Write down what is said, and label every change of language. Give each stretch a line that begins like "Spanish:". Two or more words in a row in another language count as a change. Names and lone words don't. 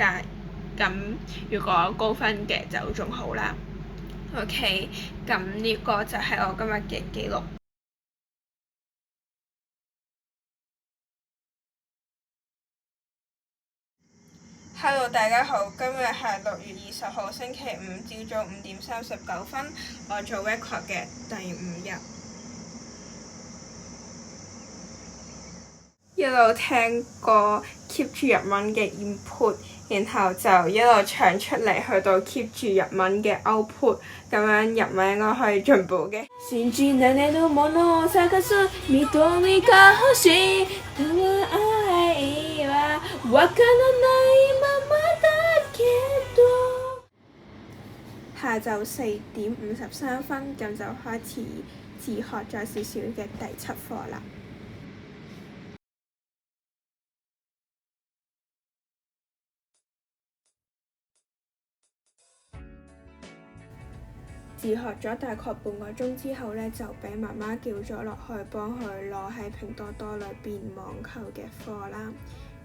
Cantonese: 咁如果高分嘅就仲好啦。OK， 咁呢個就係我今日嘅記錄。Hello， 大家好，今日係6月20號星期五，朝早5點39分，我做 record 嘅第5日。一路聽歌 keep 住日文嘅 input， 然後就一路唱出嚟，去到 keep 住日文嘅 output， 咁樣日文應該可以進步嘅。
Japanese: 信じられるものを探す瞳が欲しい。愛はわからないままだけど。
Cantonese: 下晝4點53分，咁就開始自學咗少少嘅第7課啦。自學咗大概半個鐘之後呢，就俾媽媽叫咗落去幫佢攞喺拼多多裏邊網購嘅貨啦。